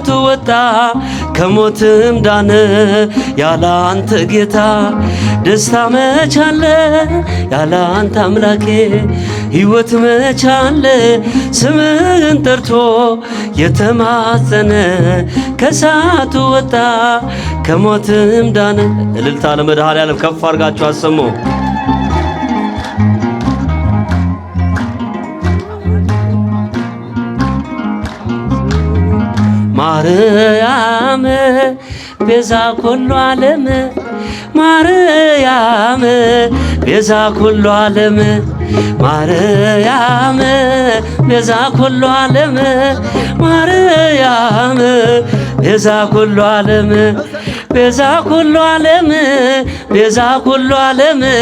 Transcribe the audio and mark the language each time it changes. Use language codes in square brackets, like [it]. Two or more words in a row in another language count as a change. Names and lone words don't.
[am] ወጣ ከሞትም ዳነ። ያለ አንተ ጌታ ደስታ መቻለ ያለ አንተ አምላኬ ሕይወት መቻለ። ስምህን ጠርቶ የተማጸነ ከሳቱ ወጣ ከሞትም ዳነ። እልልታ ለመድኃኔዓለም ከፍ አድርጋችሁ አሰሙ። [gez] ማርያም ቤዛ ኩሉ ዓለም ማርያም ቤዛ ኩሉ ዓለም ማርያም ቤዛ ኩሉ ዓለም ማርያም ቤዛ ኩሉ ዓለም ቤዛ ኩሉ ዓለም ቤዛ ኩሉ ዓለም